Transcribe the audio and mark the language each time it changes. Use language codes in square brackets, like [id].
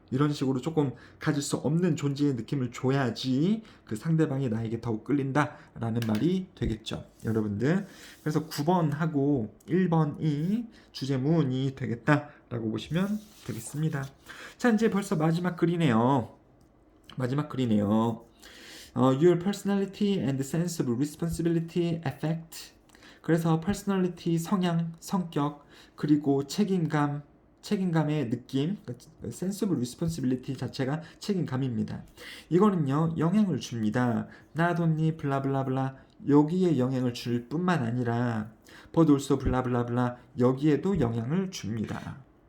[ko] 이런 식으로 조금 가질 수 없는 존재의 느낌을 줘야지 그 상대방이 나에게 더욱 끌린다라는 말이 되겠죠. 여러분들. 그래서 9번하고 1번이 주제문이 되겠다라고 보시면 되겠습니다. 자, 이제 벌써 마지막 글이네요. 마지막 글이네요. [en] Your personality and sense of responsibility affect. [ko] 그래서 personality, 성향, 성격, 그리고 책임감의 느낌, [en] sense of responsibility [ko] 자체가 책임감입니다. 이거는요, 영향을 줍니다. not only 블라블라블라 여기에 영향을 줄 뿐만 아니라 but also 블라블라블라 여기에도 영향을 줍니다.